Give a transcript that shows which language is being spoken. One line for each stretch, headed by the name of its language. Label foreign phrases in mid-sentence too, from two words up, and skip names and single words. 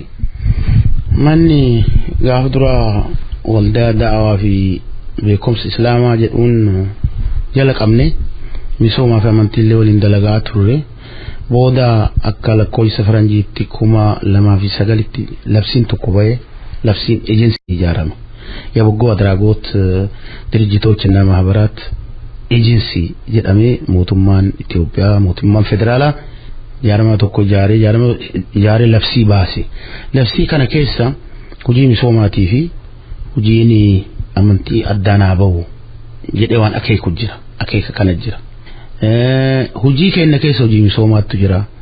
Oromo: Manni gaafa dura waldaa da'awaa fi beekumsa islaamaa jedhuun jala qabne misoomaa fi amantiilee waliin dalagaa turre booda akka lakkoofsa faranjiitti 2009tti labsiin tokko ba'ee labsiin ኤጀንሲ ijaarame የበጎ አድራጎት ድርጅቶችና ማህበራት ኤጀንሲ jedhamee mootummaan Itoophiyaa mootummaan federaalaa jaarmaa tokko ijaaree labsii baase labsii kana keessa hojii misoomaatii fi hojiin amantii addaanaa bahu jedhee waan akeeka kana jira hojii keenya keessa hojii misoomaatu jira